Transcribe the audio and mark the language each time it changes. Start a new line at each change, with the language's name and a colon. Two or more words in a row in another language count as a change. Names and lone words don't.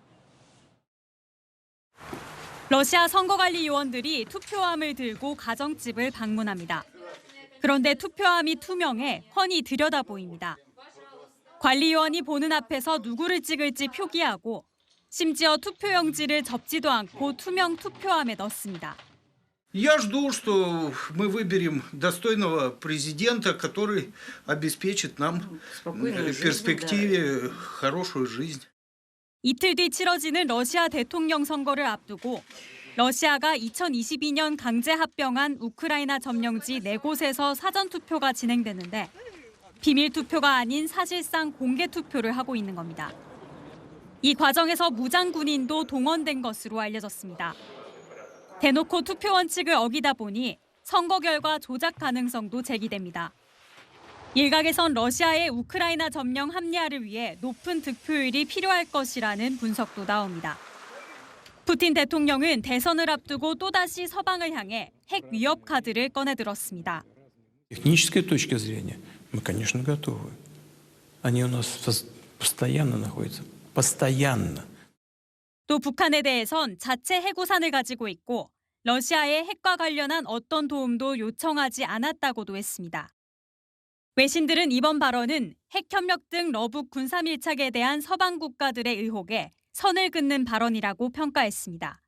Korean: 러시아 선거관리 요원들이 투표함을 들고 가정집을 방문합니다. 그런데 투표함이 투명해 훤히 들여다 보입니다. 관리 요원이 보는 앞에서 누구를 찍을지 표기하고 심지어 투표용지를 접지도 않고 투명 투표함에 넣습니다.
Russian: Я жду, что мы выберем достойного президента, который обеспечит нам в перспективе хорошую жизнь.
Korean: 이틀 뒤 치러지는 러시아 대통령 선거를 앞두고 러시아가 2022년 강제 합병한 우크라이나 점령지 4곳에서 사전투표가 진행되는데 비밀 투표가 아닌 사실상 공개 투표를 하고 있는 겁니다. 이 과정에서 무장 군인도 동원된 것으로 알려졌습니다. 대놓고 투표 원칙을 어기다 보니 선거 결과 조작 가능성도 제기됩니다. 일각에선 러시아의 우크라이나 점령 합리화를 위해 높은 득표율이 필요할 것이라는 분석도 나옵니다. 푸틴 대통령은 대선을 앞두고 또다시 서방을 향해 핵 위협 카드를 꺼내들었습니다.
Russian: Технической точки зрения мы, конечно, готовы. Они у нас постоянно находятся. Постоянно.
Korean: 또 북한에 대해선 자체 해구산을 가지고 있고 러시아의 핵과 관련한 어떤 도움도 요청하지 않았다고도 했습니다. 외신들은 이번 발언은 핵협력 등 러북 군사 밀착에 대한 서방 국가들의 의혹에 선을 긋는 발언이라고 평가했습니다.